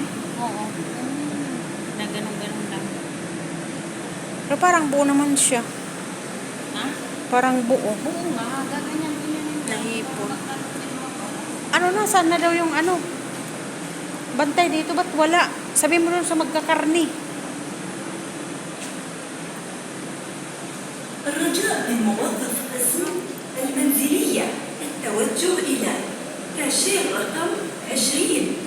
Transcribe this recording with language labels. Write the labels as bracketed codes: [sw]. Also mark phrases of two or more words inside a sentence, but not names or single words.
[tl] Oo. Na ganun-ganun lang. Pero parang buo naman siya. Ha? Parang buo. Oo nga, gaganyan din yan. Nahipon. Ano na? Saan na daw yung ano? Bantay dito, ba't wala? Sabi mo doon sa magkakarni. [ar] الرجاء من موظف السوق المنزلية التوجه إلى كاشير رقم 20.